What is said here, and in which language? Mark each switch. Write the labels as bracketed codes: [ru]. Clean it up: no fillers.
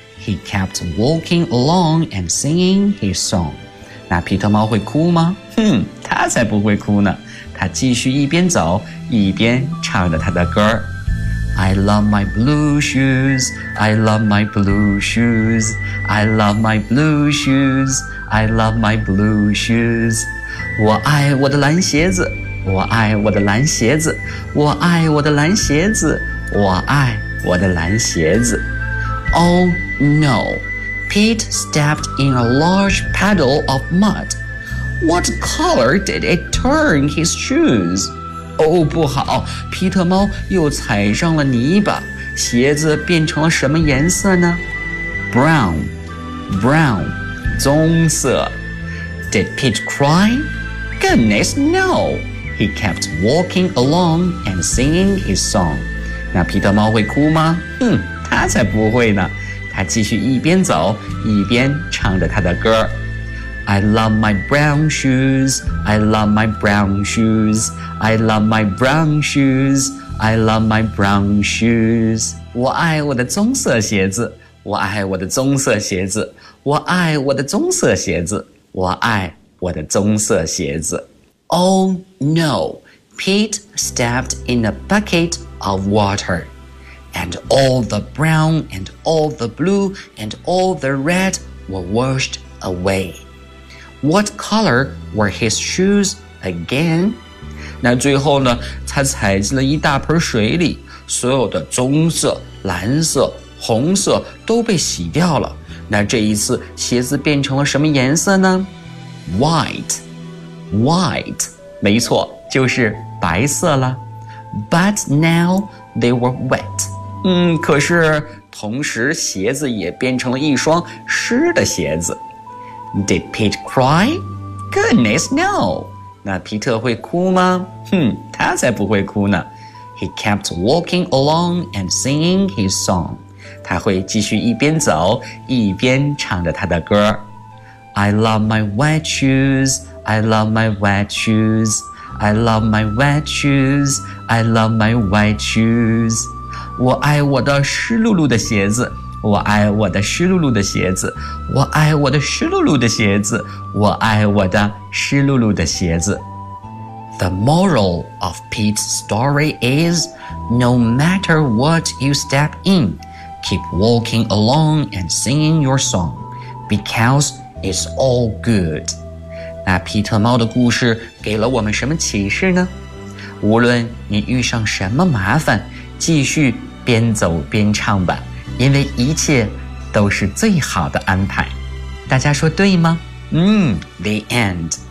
[en] He kept walking along and singing his song. [zh] 那皮特猫会哭吗？哼，他才不会哭呢。他继续一边走，一边唱着他的歌。 [en] I love my blue shoes, I love my blue shoes, I love my blue shoes, I love my blue shoes. [zh] 我爱我的蓝鞋子，我爱我的蓝鞋子，我爱我的蓝鞋子，我爱我的蓝鞋子。 [en] Oh no! Pete stepped in a large puddle of mud. What color did it turn his shoes? [zh] Oh, 不好，皮特猫又踩上了泥巴，鞋子变成了什么颜色呢？ [en] Brown, brown, 棕色。 Did Pete cry? Goodness, no. He kept walking along and singing his song. [zh] 那皮特猫会哭吗？嗯，他才不会呢。他继续一边走一边唱着他的歌。 [en] I love my brown shoes, I love my brown shoes, I love my brown shoes, I love my brown shoes. [zh] 我爱我的棕色鞋子，我爱我的棕色鞋子，我爱我的棕色鞋子，我爱我的棕色鞋子。 [en] Oh no, Pete stepped in a bucket of water. And all the brown and all the blue and all the red were washed away. What color were his shoes again? [zh] 那最后呢，他踩进了一大盆水里，所有的棕色、蓝色、红色都被洗掉了。那这一次鞋子变成了什么颜色呢？ [en] White, white, [zh] 没错，就是白色了。 [en] But now they were wet. [zh] 嗯，可是同时鞋子也变成了一双湿的鞋子。 [en] Did Pete cry? Goodness, no! [zh] 那皮特会哭吗？哼，他才不会哭呢。 [en] He kept walking along and singing his song. [zh] 他会继续一边走，一边唱着他的歌。 [en] I love my white shoes, I love my white shoes, I love my white shoes, I love my white shoes. [zh] 我爱我的湿漉漉的鞋子，我爱我的湿漉漉的鞋子，我爱我的湿漉漉的鞋子，我爱我的湿漉漉的鞋子。 [en] The moral of Pete's story is, no matter what you step in, keep walking along and singing your song, because it's all good. [zh] 那皮特猫的故事给了我们什么启示呢？无论你遇上什么麻烦，继续边走边唱吧，因为一切都是最好的安排。大家说对吗？ [en] The end.